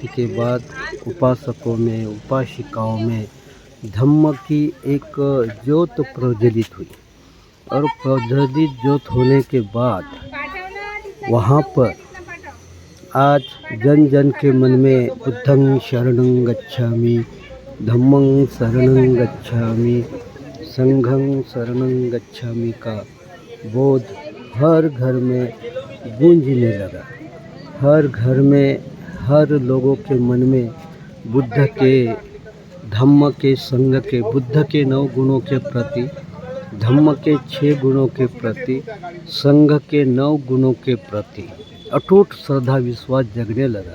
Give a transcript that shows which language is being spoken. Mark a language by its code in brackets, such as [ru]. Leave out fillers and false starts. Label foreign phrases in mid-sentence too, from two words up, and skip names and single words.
[hi] के बाद उपासकों में उपासिकाओं में धम्म की एक ज्योत प्रज्वलित हुई और प्रज्वलित ज्योत होने के बाद वहाँ पर आज जन जन के मन में [pi] बुद्धं शरणं गच्छामि, धम्मं शरणं गच्छामि, संघं शरणं गच्छामि [hi] का बोध हर घर में गूंजने लगा। हर घर में हर लोगों के मन में बुद्ध के, धम्म के, संघ के, बुद्ध के 9 गुणों के प्रति, धम्म के 6 गुणों के प्रति, संघ के 9 गुणों के प्रति अटूट श्रद्धा विश्वास जगने लगा।